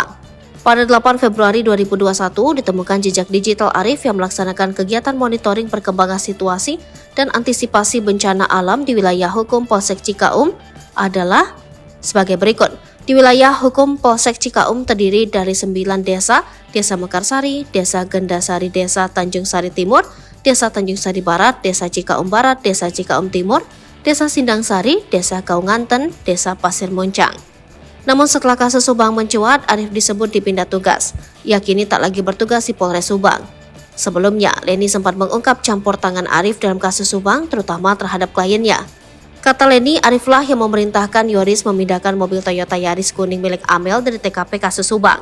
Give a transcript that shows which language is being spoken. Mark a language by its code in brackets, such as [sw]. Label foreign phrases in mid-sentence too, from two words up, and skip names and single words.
[id] Pada 8 Februari 2021 ditemukan jejak digital Arif yang melaksanakan kegiatan monitoring perkembangan situasi dan antisipasi bencana alam di wilayah hukum Polsek Cikaum adalah sebagai berikut. Di wilayah hukum Polsek Cikaum terdiri dari 9 desa, Desa Mekarsari, Desa Gendasari, Desa Tanjung Sari Timur, Desa Tanjung Sari Barat, Desa Cikaum Barat, Desa Cikaum Timur, Desa Sindang Sari, Desa Kaunganten, Desa Pasir Muncang. Namun setelah kasus Subang mencuat, Arif disebut dipindah tugas. Ia kini tak lagi bertugas di Polres Subang. Sebelumnya, Leni sempat mengungkap campur tangan Arif dalam kasus Subang, terutama terhadap kliennya. Kata Leni, Ariflah yang memerintahkan Yoris memindahkan mobil Toyota Yaris kuning milik Amel dari TKP kasus Subang.